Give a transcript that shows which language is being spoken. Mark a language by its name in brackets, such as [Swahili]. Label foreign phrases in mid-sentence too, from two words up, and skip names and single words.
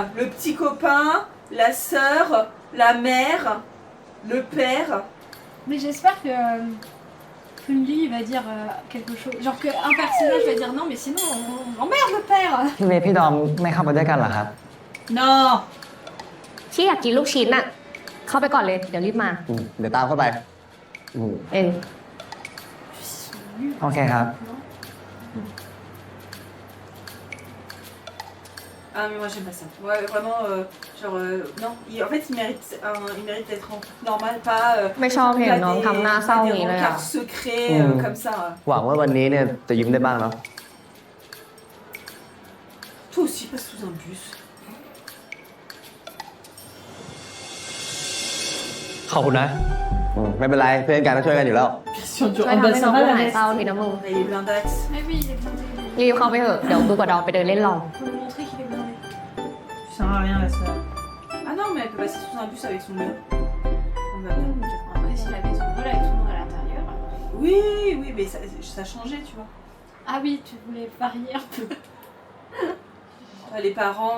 [French] le petit copain, la sœur, la mère, le père. Mais j'espère que Funli va dire quelque chose. Genre qu'un personnage va dire non, mais sinon on emmerde le père. [Thai] พี่เบสพี่ดอมไม่เข้าไปด้วยกันเหรอครับ [French] Non. [Thai] ที่อยากกินลูกชิ้นอะเข้าไปก่อนเลย เดี๋ยวรีบมา เดี๋ยวตามเข้าไป เอง โอเคครับ [French] Ah mais moi j'aime pas ça. Ouais vraiment non. En fait il mérite d'être normal, pas [Thai] ไม่ชอบเห็นน้องทำหน้าเศร้าอย่างนี้เลยอะ [French] regards secrets comme ça. [Thai] หวังว่าวันนี้เนี่ยจะยิ้มได้บ้างเนาะ [French] Toi aussi passe sous un bus. [Thai] ขอบคุณนะ ไม่เป็นไรเพื่อนกันต้องช่วยกันอยู่แล้ว [French] Question dure. [Thai] ช่วย [French] Ah, [Thai] ทำ [French] bah [Thai] ให้ [French] ça [Thai] น้อง [French] va [Thai] หา [French] la [Thai] ย [French] veste. [Thai] เศร้าทีนะมึง [French] Il est blindax. Mais oui, il est blindé. [Thai] รีบเข้าไปเถอะ เดี๋ยวกูกับดอมไปเดินเล่นลอง [French] Faut lui montrer qu'il est blindé. Tu sers à rien la sœur. Ah non mais elle peut passer sous un bus avec son mur. On va bien. Après, si la maison brûle avec tout le monde à l'intérieur. Oui mais ça a changé tu vois. Ah oui, tu voulais varier un peu. Les parents.